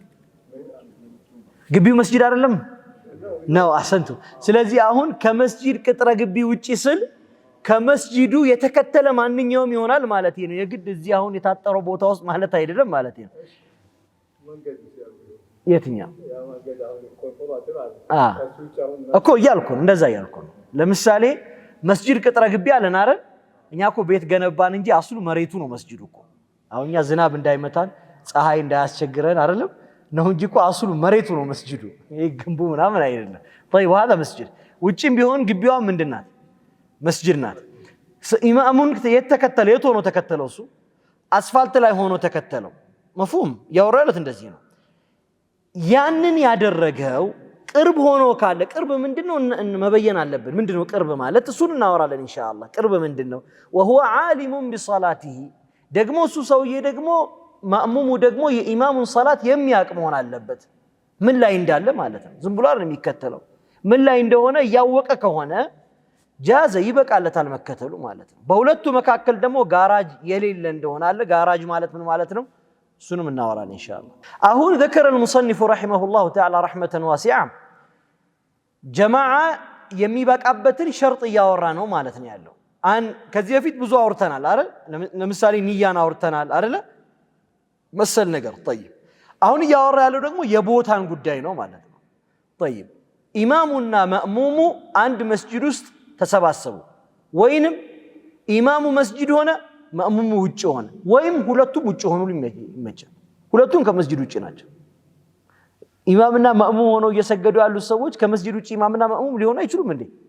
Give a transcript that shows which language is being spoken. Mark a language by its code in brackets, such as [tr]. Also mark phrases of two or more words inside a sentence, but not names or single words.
[am] ግቢው መስጂድ አይደለም ነው። አሰንቱ። ስለዚህ አሁን ከመስጂድ ቅጥረ ግቢ ውጪ ስል ከመስጂዱ የተከተለ ማንኛውም ይሆናል ማለት ነው። የግድ እዚህ አሁን የታጠረው ቦታ ውስጥ ማለት አይደለም ማለት ነው። የትኛው እኮ እያልኩ ነው፣ እንደዛ እያልኩ ነው። ለምሳሌ መስጂድ ቅጥረ ግቢ አለን አይደል? እኛ እኮ ቤት ገነባን እንጂ አስሉ መሬቱ ነው መስጂዱ እኮ። አሁን እኛ ዝናብ እንዳይመታን ፀሐይ እንዳያስቸግረን አይደለም ነው እንጂ እኮ አስሉ መሬቱ ነው መስጂዱ። ይሄ ግንቡ ምናምን አይደለም። [ar] طيب هذا مسجد [am] ውጪም ቢሆን ግቢዋ ምንድናት? መስጂድ ናት። ኢማሙን የተከተለ የት ሆኖ ተከተለው? እሱ አስፋልት ላይ ሆኖ ተከተለው። መፍሁም ያወራለት እንደዚህ ነው። ያንን ያደረገው ቅርብ ሆኖ ካለ ቅርብ ምንድነው መበየን አለብን። ምንድነው ቅርብ ማለት? እሱን እናወራለን ኢንሻአላህ። ቅርብ ምንድነው? [ar] وهو عالم بصلاته [am] ደግሞ እሱ ሰውዬ ደግሞ ማእሙሙ ደግሞ የኢማሙን ሰላት የሚያውቅ መሆን አለበት። ምን ላይ እንዳለ ማለት ነው። ዝም ብሎ አይደለም የሚከተለው። ምን ላይ እንደሆነ ያወቀ ከሆነ ጃዘ ይበቃለታል መከተሉ ማለት ነው። በሁለቱ መካከል ደግሞ ጋራጅ የሌለ እንደሆነ አለ። ጋራጅ ማለት ምን ማለት ነው? እሱንም እናወራለን ኢንሻአላህ። አሁን [ar] ذكر المصنف رحمه الله تعالى رحمة واسعة [am] ጀማዓ የሚበቃበትን ሸርጥ እያወራ ነው ማለት ነው ያለው። ከዚህ በፊት ብዙ አውርተናል አይደል? ለምሳሌ ንያን አውርተናል አይደል? መሰል ነገር طيب አሁን እያወራ ያለው ደግሞ የቦታን ጉዳይ ነው ማለት ነው። طيب ኢማሙና ማእሙሙ አንድ መስጂድ ውስጥ ተሰባሰቡ፣ ወይንም ኢማሙ መስጂድ ሆነ ማእሙሙ ውጭ ሆነ፣ ወይም ሁለቱም ውጭ ሆኑ ይመቻል። ሁለቱም ከመስጂድ ውጭ ናቸው። ኢማምና ማእሙም ሆነው እየሰገዱ ያሉት ሰዎች ከመስጂድ ውጭ ኢማምና ማእሙም ሊሆኑ አይችሉም እንዴ?